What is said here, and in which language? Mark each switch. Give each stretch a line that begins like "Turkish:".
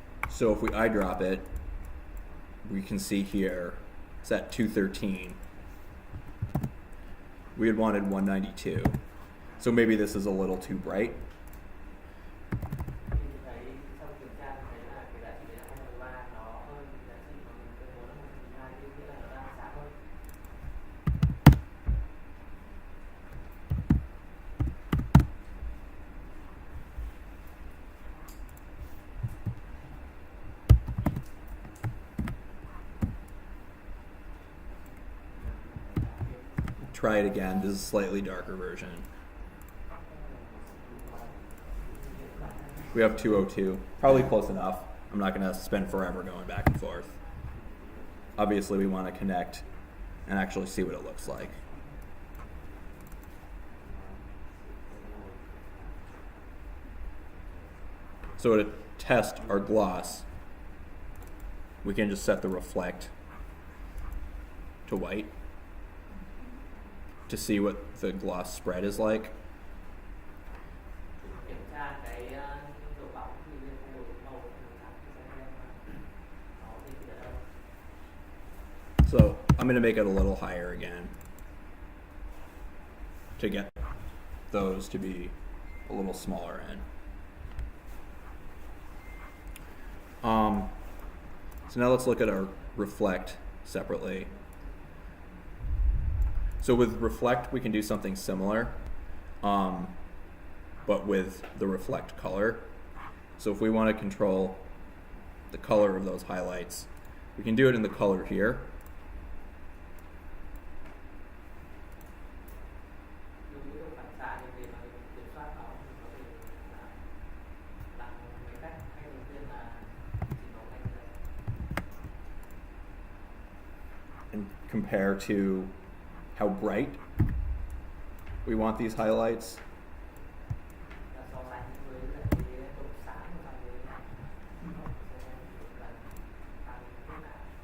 English: So if we eyedrop it, we can see here it's at 213. We had wanted 192. So maybe this is a little too bright.
Vietnamese: Thì mình thấy sau kiểm tra mình thấy là cái giá trị đấy là 213 nó hơn giá trị mà mình cần muốn là 112, thì nghĩa là nó đang sáng hơn.
English: Try it again. This is a slightly darker version. We have 202. Probably close enough. I'm not going to spend forever going back and forth. Obviously, we want to connect and actually see what it looks like. So to test our gloss, we can just set the reflect to white to see what the gloss spread is like.
Vietnamese: Kiểm tra cái độ bóng thì nên thay đổi màu của nó xem nó thì ở đâu.
English: So I'm going to make it a little higher again to get those to be a little smaller in. So now let's look at our reflect separately. So with reflect, we can do something similar, but with the reflect color. So if we want to control the color of those highlights, we can do it in the color here.
Vietnamese: Dùng cái độ phản xạ để mà kiểm soát nó thì có thể làm mấy cách. Cách đầu tiên là chỉ màu xanh đây.
English: And compare to how bright we want these highlights.
Vietnamese: Là so sánh với lại cái độ sáng của thằng đấy là nó sẽ là tăng thế nào.